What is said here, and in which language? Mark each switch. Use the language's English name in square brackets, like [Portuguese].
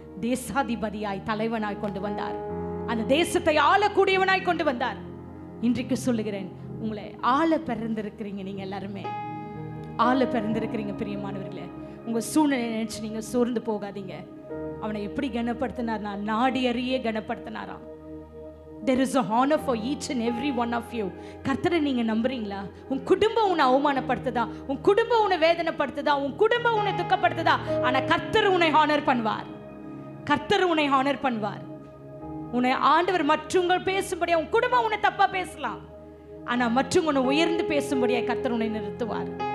[Tamil] தேசாதிபதியாய் தலைவனாய் கொண்டு வந்தார். அந்த தேசத்தை ஆளக்கூடியவனாய் கொண்டு வந்தார். இன்றைக்கு சொல்லுகிறேன், உங்களை ஆள பிறந்திருக்கிறீங்க. நீங்க எல்லாருமே ஆள பிறந்திருக்கிறீங்க பிரியமானவர்களே. உங்க சூழ்நிலை நினைச்சு நீங்க சோர்ந்து போகாதீங்க. அவனை எப்படி கனப்படுத்தினார்? நாடி அறிய கனப்படுத்தினாராம். [English] There is a honor for each and every one of you. [Tamil] கர்த்தரை நீங்க நம்புறீங்களா? உன் குடும்பம் உன்னை அவமானப்படுத்துதா, உன் குடும்பம் உன்னை வேதனைப்படுத்துதா, உன் குடும்பம் உன்னை துக்கப்படுத்துதா, ஆனா கர்த்தர் உன்னை ஹானர் பண்ணுவார். கர்த்தர் உன்னை ஹானர் பண்ணுவார். உன்னை ஆண்டவர் மற்றவங்க பேசும்படியா, உன் குடும்பம் உன்னை தப்பா பேசலாம், ஆனா மற்றவங்க உன்னை உயர்ந்து பேசும்படியா கர்த்தர் உன்னை நிறுத்துவார்.